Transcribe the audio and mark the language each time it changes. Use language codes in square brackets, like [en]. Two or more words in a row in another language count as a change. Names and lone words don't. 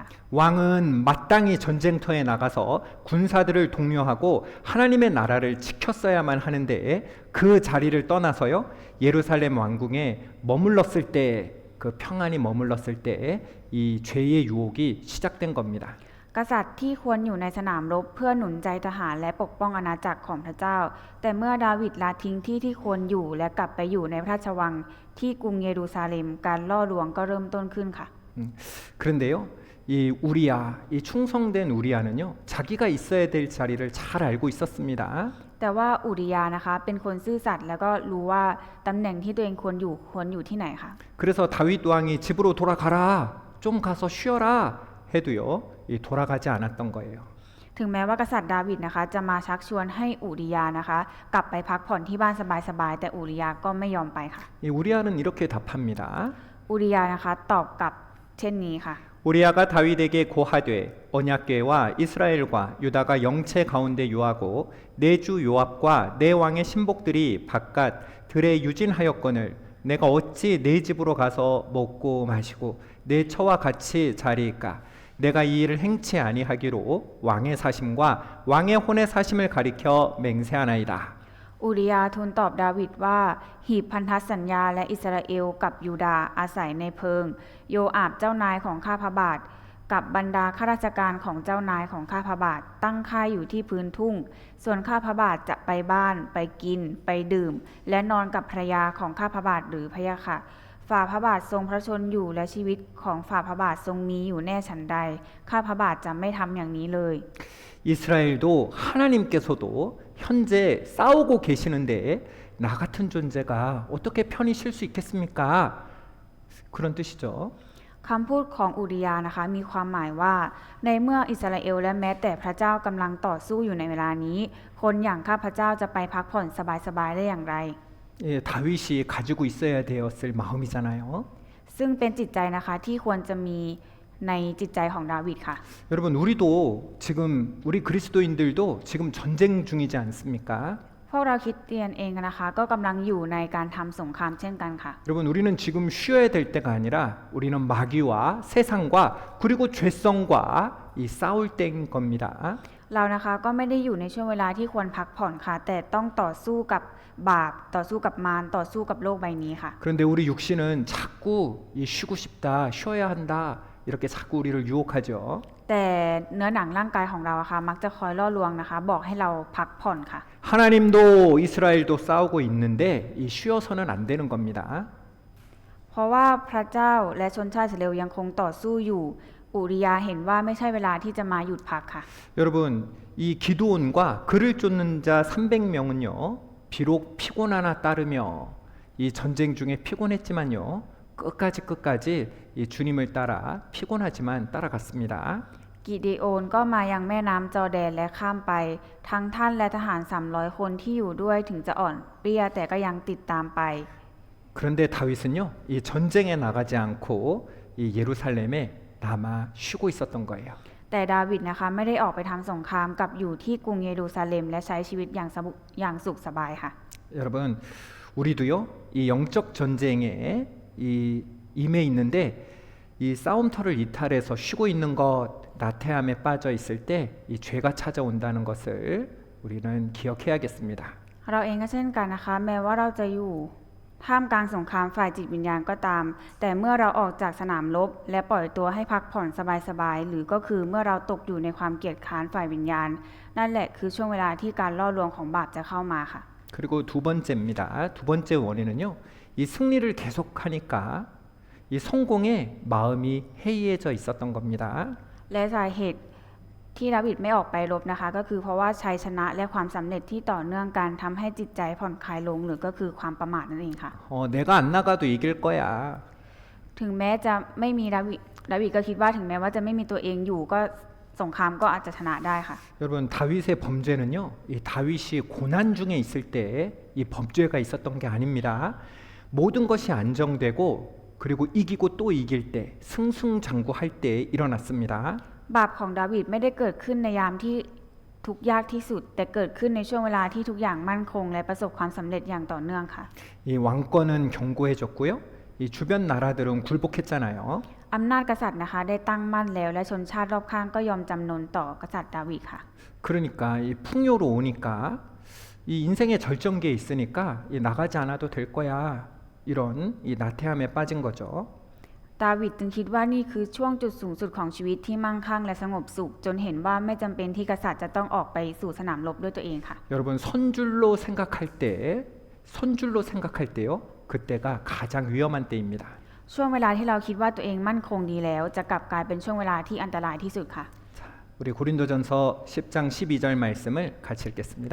[ko] 왕은 마땅히 전쟁터에 나가서 군사들을 독려하고 하나님의 나라를 지켰어야만 하는데 그 자리를 떠나서요, 예루살렘 왕궁에 머물렀을 때, 그 평안히 머물렀을 때 이 죄의 유혹이 시작된 겁니다. [th] กษัตริย์ที่ควรอยู่ในสนามรบเพื่อหนุนใจทหารและปกป้องอาณาจักรของพระเจ้าแต่เมื่อดาวิดละทิ้งที่ที่ควรอยู่และกลับไปอยู่ในพระราชวังที่กรุงเยรูซาเล็มการล่อลวงก็เริ่มต้นขึ้นค่ะ [ko] 그런데요, 이 우리아, 이 충성된 우리아는요, 자기가 있어야 될 자리를 잘 알고 있었습니다. [th] แต่ว่าอุริยานะคะเป็นคนซื่อสัตย์แล้วก็รู้ว่าตำแหน่งที่ตัวเองควรอยู่ที่ไหนค่ะ [ko] 그래서 다윗 왕이 집으로 돌아가라, 좀 가서 쉬어라 해도요, 돌아가지 않았던 거예요. [th] ถึงแม้ว่ากษัตริย์ดาวิดนะคะจะมาชักชวนให้อุริยานะคะกลับไปพักผ่อนที่บ้านสบายๆแต่อุริยาก็ไม่ยอมไปค่ะ [ko] 이 우리아는 이렇게 답합니다. [th] อุริยานะคะตอบกลับเช่นนี้ค่ะ [ko] 우리아가 다윗에게 고하되 언약궤와 이스라엘과 유다가 영체 가운데 유하고 내 주 요압과 내 왕의 신복들이 바깥 들에 유진하였거늘 내가 어찌 내 집으로 가서 먹고 마시고 내 처와 같이 자리일까? 내가 이 일을 행치 아니하기로 왕의 사심과 왕의 혼의 사심을 가리켜 맹세하나이다. [th] อุริยาทูลตอบดาวิดว่าหีบพันธสัญญาและอิสราเอลกับยูดาห์อาศัยในเพิงโยอาบเจ้านายของข้าพระบาทกับบรรดาข้าราชการของเจ้านายของข้าพระบาทตั้งค่ายอยู่ที่พื้นทุ่งส่วนข้าพระบาทจะไปบ้านไปกินไปดื่มและนอนกับภรรยาของข้าพระบาทหรือพะยะค่ะฝ่าพระบาททรงพระชนอยู่และชีวิตของฝ่าพระบาททรงมีอยู่แน่ฉันใดข้าพระบาทจะไม่ทำอย่างนี้เลย [ko] 이스라엘도 하나님께서도 현재 싸우고 계시는데 나 같은 존재가 어떻게 편히 쉴 수 있겠습니까? 그런 뜻이죠. [th] คำพูดของอุริยานะคะมีความหมายว่าในเมื่ออิสราเอลและแม้แต่พระเจ้ากำลังต่อสู้อยู่ในเวลานี้คนอย่างข้าพเจ้าจะไปพักผ่อนสบายๆได้อย่างไร [ko] 예, 다윗이 가지고 있어야 되었을 마음이잖아요. [th] ซึ่งเป็นจิตใจนะคะที่ควรจะมีในจิตใจของดาวิดค่ะ [ko] 여러분 우리도 지금 우리 그리스도인들도 지금 전쟁 중이지 않습니까? [th] พวกเราคริสเตียนเองนะคะก็กำลังอยู่ในการทำสงครามเช่นกันค่ะ [ko] 여러분 우리는 지금 쉬어야 될 때가 아니라 우리는 마귀와 세상과 그리고 죄성과 이 싸울 때인 겁니다. [th] เรานะคะก็ไม่ได้อยู่ในช่วงเวลาที่ควรพักผ่อนค่ะ แต่ต้องต่อสู้กับบาปต่อสู้กับมารต่อสู้กับโลกใบนี้ค่ะ [ko] 그런데 우리 육신은 자꾸 이 쉬고 싶다, 쉬어야 한다 이렇게 자꾸 우리를 유혹하죠. [th] แต่เนื้อหนังร่างกายของเราอะค่ะมักจะคอยล่อลวงนะคะ บอกให้เราพักผ่อนค่ะ [ko] 하나님도 이스라엘도 싸우고 있는데 이 쉬어서는 안 되는 겁니다. [th] เพราะว่าพระเจ้าและชนชาติอิสราเอลยังคงต่อสู้อยู่อุริยาเห็นว่าไม่ใช่เวลาที่จะมาหยุดพักค่ะ [ko] 여러분 이 기드온과 그를 쫓는 자 300명은요 비록 피곤하나 따르며 이 전쟁 중에 피곤했지만요 끝까지 이 주님을 따라 피곤하지만 따라갔습니다. [th] กิเดโอนก็มายังแม่น้ำจอร์แดนและข้ามไปทั้งท่านและทหาร300คนที่อยู่ด้วยถึงจะอ่อนเปรี้ยแต่ก็ยังติดตามไป [ko] 그런데 다윗은요 이 전쟁에 나가지 않고 이 예루살렘에 남아 쉬고 있었던 거예요. [th] แต่ดาวิดนะคะไม่ได้ออกไปทำสงครามกับอยู่ที่กรุงเยรูซาเล็มและใช้ชีวิตอย่างสุขสบายค่ะ [ko] 여러분 우리도요 이 영적 전쟁에 이 임해 있는데 이 싸움터를 이탈해서 쉬고 있는 것 나태함에 빠져 있을 때 이 죄가 찾아온다는 것을 우리는 기억해야겠습니다. [th] เราเองก็เช่นกันนะคะแม้ว่าเราจะอยู่ท่ามกลางสงครามฝ่ายจิตวิญญาณก็ตามแต่เมื่อเราออกจากสนามรบและปล่อยตัวให้พักผ่อนสบายๆหรือก็คือเมื่อเราตกอยู่ในความเกียจคร้านฝ่ายวิญญาณนั่นแหละคือช่วงเวลาที่การล่อลวงของบาปจะเข้ามาค่ะ [ko] 그리고 두 번째입니다. 두 번째 원인은요. 이 승리를 계속하니까 이 성공에 마음이 해이해져 있었던 겁니다. [th] และสาเหตุที่ดาวิดไม่ออกไปรบนะคะก็คือเพราะว่าชัยชนะและความสำเร็จที่ต่อเนื่องกันทำให้จิตใจผ่อนคลายลงหรือก็คือความประมาทนั่นเองค่ะ [ko] 내가 안 나가도 이길 거야. [th] ถึงแม้จะไม่มีดาวิดก็คิดว่าถึงแม้ว่าจะไม่มีตัวเองอยู่ก็สงครามก็อาจจะชนะได้ค่ะ [ko] 여러분 다윗의 범죄는요. 이 다윗이 고난 중에 있을 때 이 범죄가 있었던 게 아닙니다. 모든 것이 안정되고 그리고 이기고 또 이길 때 승승장구할 때 일어났습니다. [th] บาปของดาวิดไม่ได้เกิดขึ้นในยามที่ทุกข์ยากที่สุด แต่เกิดขึ้นในช่วงเวลาที่ทุกอย่างมั่นคงและประสบความสำเร็จอย่างต่อเนื่องค่ะ [ko] 이 왕권은 견고해졌고요. 이 주변 나라들은 굴복했잖아요. [th] อำนาจกษัตริย์นะคะได้ตั้งมั่นแล้วและชนชาติรอบข้างก็ยอมจำนนต่อกษัตริย์ดาวิดค่ะ [ko] 그러니까 이 풍요로 오니까 이 인생의 절정기에 있으니까 이 나가지 않아도 될 거야. 이런 이 나태함에 빠진 거죠. [th] ดาวิดจึงคิดว่านี่คือช่วงจุดสูงสุดของชีวิตที่มั่งคั่งและสงบสุข จนเห็นว่าไม่จำเป็นที่กษัตริย์จะต้องออกไปสู่สนามรบด้วยตัวเองค่ะ [ko] 여러분 선줄로 생각할 때요. 그때가 가장 위험한 때입니다. [th] ช่วงเวลาที่เราคิดว่าตัวเองมั่นคงดีแล้ว จะกลับกลายเป็นช่วงเวลาที่อันตรายที่สุดค่ะ [ko] 자, 우리 고린도전서 10장 12절 말씀을 같이 읽겠습니다.